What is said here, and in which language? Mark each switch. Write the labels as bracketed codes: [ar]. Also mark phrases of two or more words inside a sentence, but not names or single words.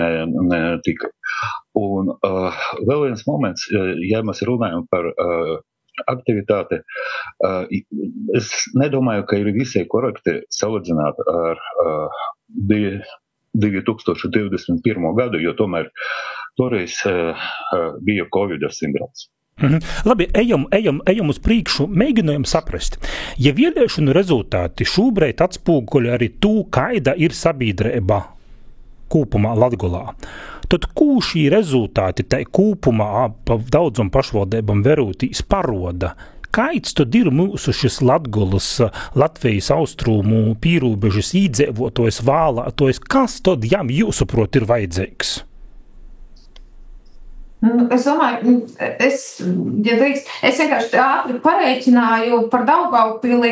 [lv] Un vēl viens moments, ja mēs runājam par aktivitāti, es nedomāju, ka ir visai korekti salīdzināt ar 2021. gadu, jo tomēr Toreiz bija Covid sindroms. Labi, ejam uz priekšu, mēģinājam saprast. [ltg] Ja vēlēšanu rezultāti šobrīd atspūguļ arī tū, kaida ir sabiedrība kūpumā Latgolā, tad kū šī rezultāti tai kūpumā pa daudzum pašvaldībam verūtīs paroda, kaids tad ir mūsu šis Latgolas, Latvijas austrumu pīrūbežas īdzēvotojs, vālātojs, kas tad jām jūsuprot ir vajadzīgs? [lv] Es domāju, es vienkārši ātri pareiķināju par Daugavpili.